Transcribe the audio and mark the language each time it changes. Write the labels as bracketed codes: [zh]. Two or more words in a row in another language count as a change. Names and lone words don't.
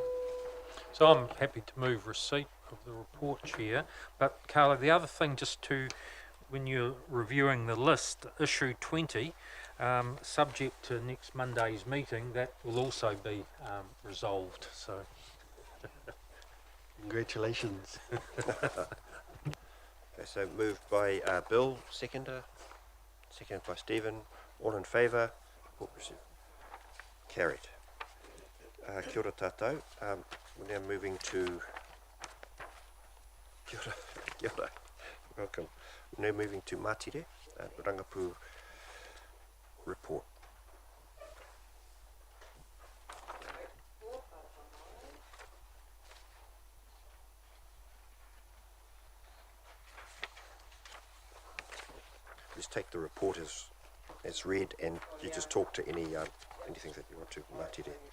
[en] So I'm happy to move receipt of the report, Chair, but Carla, the other thing, just to, when you're reviewing the list, issue 20, subject to next Monday's meeting, that will also be resolved. So, congratulations. Okay, so moved by Bill, seconded by Stephen. All in favour? Report received. Carried. [mi] Kia ora tātou. [en] We're now moving to... [mi] Kia ora. Kia ora. [en] Welcome. We're now moving to Mātire, Rangapu report. Just take the report as read, and you just talk to anything that you want to, Mātire.